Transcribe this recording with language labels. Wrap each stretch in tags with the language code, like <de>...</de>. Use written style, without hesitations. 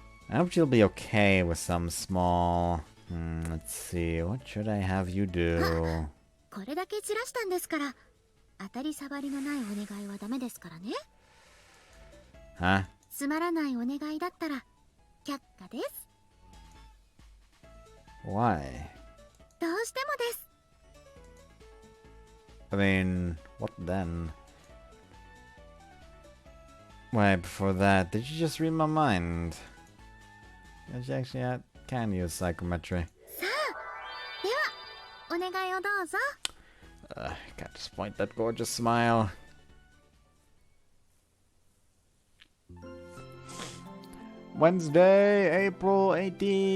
<en>I hope she'll be okay with some small... let's see, what should I have you do?</en> <ja>これだけ散らしたんですから当たり障りのないお願いはダメですからね。</ja> <en>Huh?</en> <ja>つまらないお願いだったら却下です。</ja> <en>Why?</en> <ja>どうしてもです。</ja> <en>I mean, what then? Wait, before that, did you just read my mind? Actually, I can use psychometry.</en> <ja>さあ、ではお願いをどうぞ。</ja> <en>Can't disappoint that gorgeous smile. Wednesday, April 18th.</en>